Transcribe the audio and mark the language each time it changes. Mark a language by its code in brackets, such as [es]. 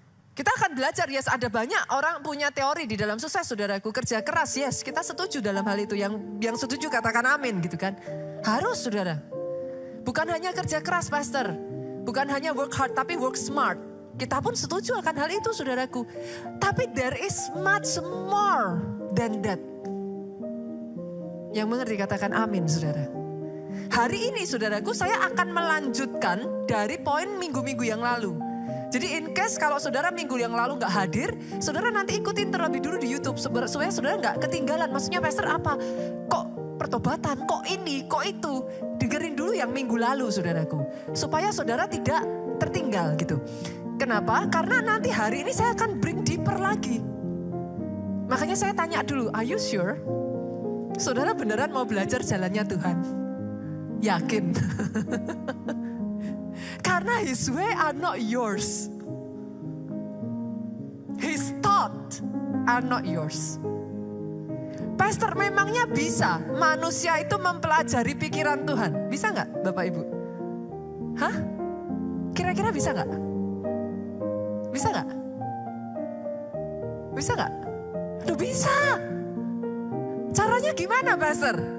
[id] Kita akan belajar, yes ada banyak orang punya teori di dalam sukses saudaraku. Kerja keras, yes kita setuju dalam hal itu. Yang setuju katakan amin gitu kan. Harus saudara. Bukan hanya kerja keras pastor. Bukan hanya [en] work hard [id] tapi [en] work smart. [id] Kita pun setuju akan hal itu saudaraku. [en] Tapi there is much more than that. [id] Yang mengerti katakan amin saudara. Hari ini saudaraku saya akan melanjutkan dari poin minggu-minggu yang lalu. Jadi [en] in case [id] kalau saudara minggu yang lalu gak hadir, saudara nanti ikutin terlebih dulu di YouTube. Supaya saudara gak ketinggalan. Maksudnya pastor apa? Kok pertobatan, kok ini, kok itu. Dengerin dulu yang minggu lalu saudaraku. Supaya saudara tidak tertinggal gitu. Kenapa? Karena nanti hari ini saya akan [en] bring deeper [id] lagi. Makanya saya tanya dulu, [en] are you sure? [id] Saudara beneran mau belajar jalannya Tuhan? Yakin? [en] Karena His way are not yours. His thought are not yours. [id] Pastor, memangnya bisa manusia itu mempelajari pikiran Tuhan? Bisa nggak Bapak Ibu? Hah? Kira-kira bisa nggak? Bisa nggak? Bisa nggak? Aduh bisa. Caranya gimana Pastor?